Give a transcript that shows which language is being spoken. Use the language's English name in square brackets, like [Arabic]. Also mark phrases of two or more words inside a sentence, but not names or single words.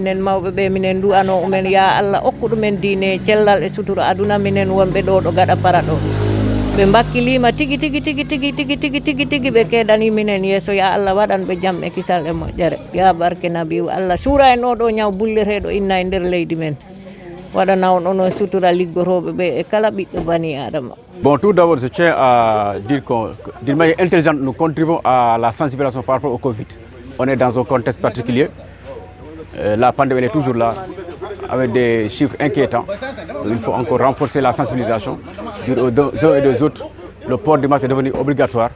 [Fula] Minen mawɓe ɓe minen duwano umen ya Allah hokku ɗumen diine cellal e sutura aduna minen wonɓe ɗo ɗo gaɗa para ɗo. Ɓe mbakkilima tigi ɓe keɗani minen yeeso ya Allah waɗan ɓe jam e kisal e moƴƴere ya barke nabiu Allah suura en oɗo ñaw bulleteɗo inna e nder leydi men waɗana on ono sutura liggoroɓe ɓe e kala ɓiɗɗo bani adama. [French] Bon, tout d'abord, je tiens à dire que d'une manière intelligente, nous contribuons à la sensibilisation par rapport au Covid. On est dans un contexte particulier. La pandémie est toujours là, avec des chiffres inquiétants. Il faut encore renforcer la sensibilisation. Dire aux uns et aux autres, le port du masque est devenu obligatoire.